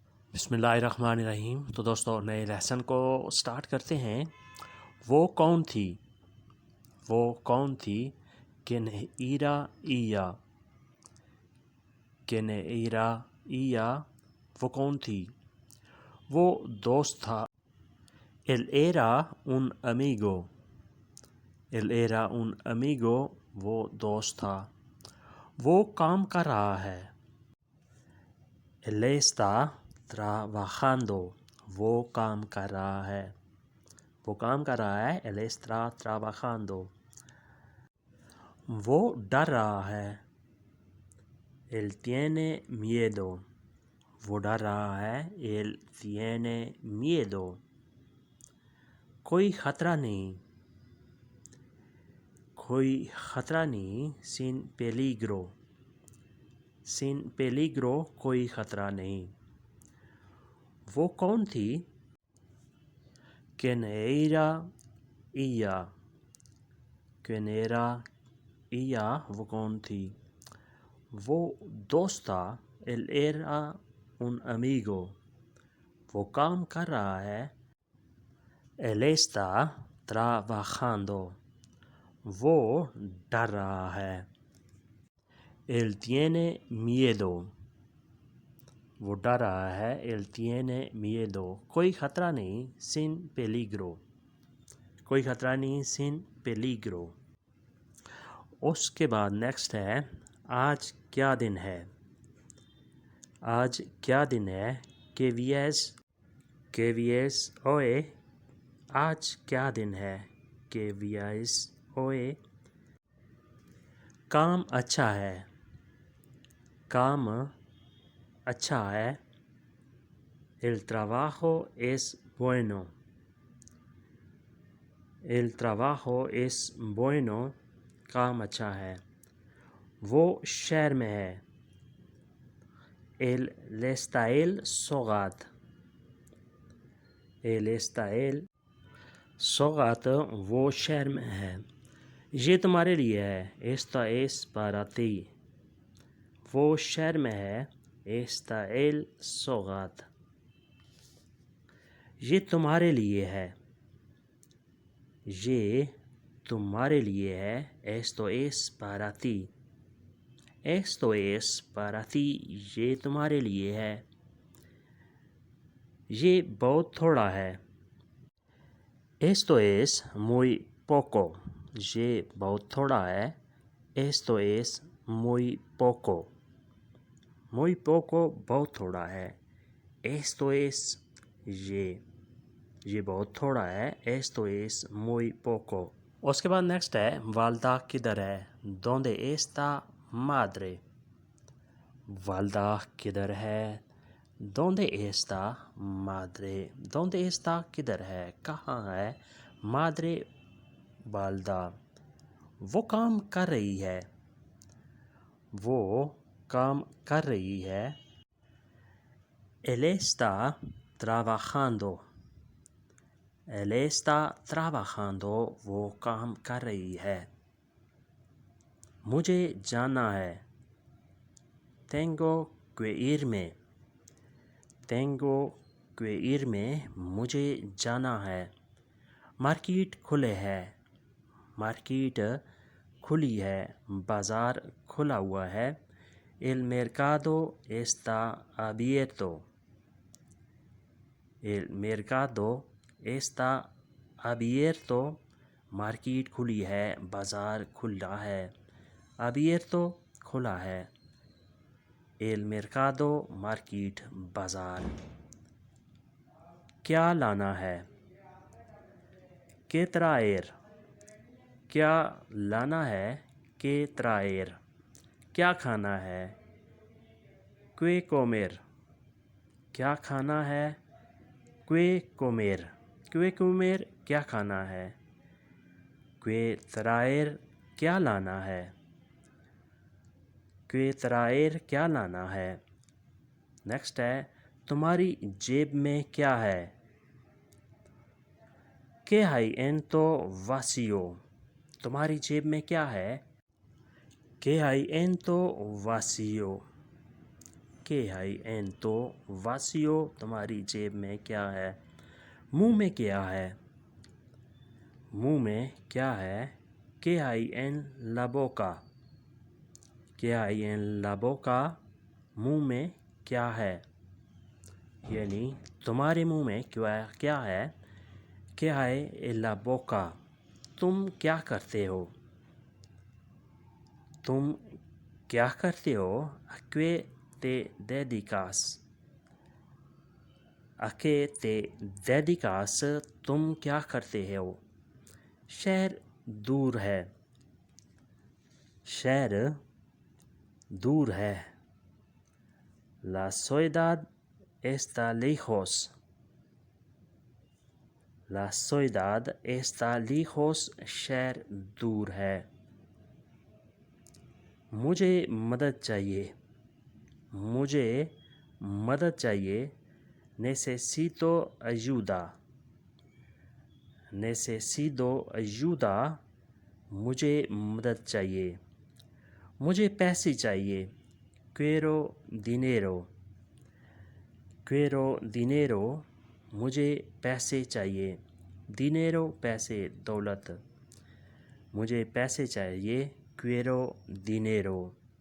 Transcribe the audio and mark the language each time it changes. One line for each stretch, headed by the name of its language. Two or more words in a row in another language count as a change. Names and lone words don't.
Urdu: بسم اللہ الرحمن الرحیم۔ تو دوستو نئے لیسن کو سٹارٹ کرتے ہیں۔ وہ کون تھی؟ وہ کون تھی؟
Spanish: ¿Quién era ella? ¿Quién era ella?
Urdu: وہ کون تھی؟ وہ دوست تھا۔
Spanish: Él era un amigo. Él era un amigo.
Urdu: وہ دوست تھا۔ وہ کام کر رہا ہے۔
Spanish: Él está trabajando.
Urdu: وہ کام کر رہا ہے۔ وہ کام کر رہا ہے۔
Spanish: Él está trabajando.
Urdu: وہ ڈر رہا ہے۔
Spanish: Él tiene miedo.
Urdu: وہ ڈر رہا ہے۔
Spanish: Él tiene miedo.
Urdu: کوئی خطرہ نہیں۔ کوئی خطرہ نہیں۔
Spanish: Sin peligro. Sin peligro.
Urdu: کوئی خطرہ نہیں۔ وہ کون تھی؟
Spanish: ¿Quién era ella? ¿Quién era ella?
Urdu: وہ کون تھی؟ وہ دوست تھا۔
Spanish: Él era un amigo.
Urdu: وہ کام کر رہا ہے۔
Spanish: Él está trabajando.
Urdu: وہ ڈر رہا ہے۔
Spanish: Él tiene miedo.
Urdu: وہ ڈر رہا ہے۔
Spanish: Él tiene miedo.
Urdu: کوئی خطرہ نہیں۔
Spanish: Sin peligro.
Urdu: کوئی خطرہ نہیں۔
Spanish: Sin peligro.
Urdu: اس کے بعد نیکسٹ ہے آج کیا دن ہے؟ آج کیا دن ہے؟
Spanish: Que días hoy.
Urdu: آج کیا دن ہے؟
Spanish: Que días hoy.
Urdu: کام اچھا ہے۔ کام اچھا ہے۔
Spanish: El trabajo es bueno. El trabajo es bueno.
Urdu: کام اچھا ہے۔ وہ شہر میں ہے۔
Spanish: Él está en ciudad. Él está en ciudad.
Urdu: وہ شہر میں ہے۔ یہ تمہارے لیے ہے۔
Spanish: Esto es para ti.
Urdu: وہ شہر میں ہے۔
Spanish: Está en ciudad.
Urdu: یہ تمہارے لیے ہے۔ یہ تمہارے لیے ہے۔
Spanish: Esto es para ti. Esto es para ti.
Urdu: یہ تمہارے لیے ہے۔ یہ بہت تھوڑا ہے۔
Spanish: Esto es muy poco.
Urdu: یہ بہت تھوڑا ہے۔
Spanish: Esto es muy poco. Muy poco
Urdu: بہت تھوڑا ہے۔
Spanish: Esto es
Urdu: یہ بہت تھوڑا ہے۔
Spanish: Esto es muy poco.
Urdu: اس کے بعد نیکسٹ ہے والدہ کدھر ہے؟
Spanish: ¿Dónde está madre?
Urdu: والدہ کدھر ہے؟
Spanish: ¿Dónde está madre? ¿Dónde está
Urdu: کدھر ہے؟ کہاں ہے؟ madre والدہ۔ وہ کام کر رہی ہے۔ وہ کام کر رہی ہے۔
Spanish: Él está trabajando. Él está trabajando.
Urdu: وہ کام کر رہی ہے۔ مجھے جانا ہے۔
Spanish: Tengo que irme. Tengo que irme.
Urdu: مجھے جانا ہے۔ مارکیٹ کھلے ہے۔ مارکیٹ کھلی ہے۔ بازار کھلا ہوا ہے۔
Spanish: El mercado está abierto. El mercado está abierto.
Urdu: مارکیٹ کھلی ہے۔ بازار کھلا ہے۔ abierto کھلا ہے۔
Spanish: El mercado
Urdu: مارکیٹ بازار۔ کیا لانا ہے؟
Spanish: ¿Qué traer?
Urdu: کیا لانا ہے؟
Spanish: ¿Qué traer?
Urdu: کیا کھانا ہے؟
Spanish: ¿Qué comer?
Urdu: کیا کھانا ہے؟
Spanish: ¿Qué comer? ¿Qué comer?
Urdu: کیا کھانا ہے؟
Spanish: ¿Qué traer?
Urdu: کیا لانا ہے؟
Spanish: ¿Qué traer?
Urdu: کیا لانا ہے؟ نیکسٹ ہے تمہاری جیب میں کیا ہے؟
Spanish: ¿Qué hay en tu vacío?
Urdu: تمہاری جیب میں کیا ہے؟
Spanish: ¿Qué hay en tu vacío? ¿Qué hay en tu vacío?
Urdu: تمہاری جیب میں کیا ہے؟ منہ میں کیا ہے؟ منہ میں کیا ہے؟
Spanish: ¿Qué hay en la boca? ¿Qué hay en la boca?
Urdu: منہ میں کیا ہے؟ یعنی تمہارے منہ میں کیا ہے؟
Spanish: ¿Qué hay en la boca?
Urdu: تم کیا کرتے ہو؟ تم کیا کرتے ہو؟
Spanish: ¿A qué te dedicas? ¿A qué te dedicas?
Urdu: تم کیا کرتے ہو؟ شہر دور ہے. شہر دور ہے.
Spanish: La ciudad está lejos. La ciudad está lejos.
Urdu: شہر دور ہے. مجھے مدد چاہیے. مجھے مدد چاہیے.
Spanish: Necesito ayuda. Necesito ayuda.
Urdu: مجھے مدد چاہیے. مجھے پیسے چاہیے.
Spanish: Quiero dinero. Quiero dinero.
Urdu: مجھے پیسے چاہیے. Dinero پیسے دولت. مجھے پیسے چاہیے.
Spanish: Quiero dinero.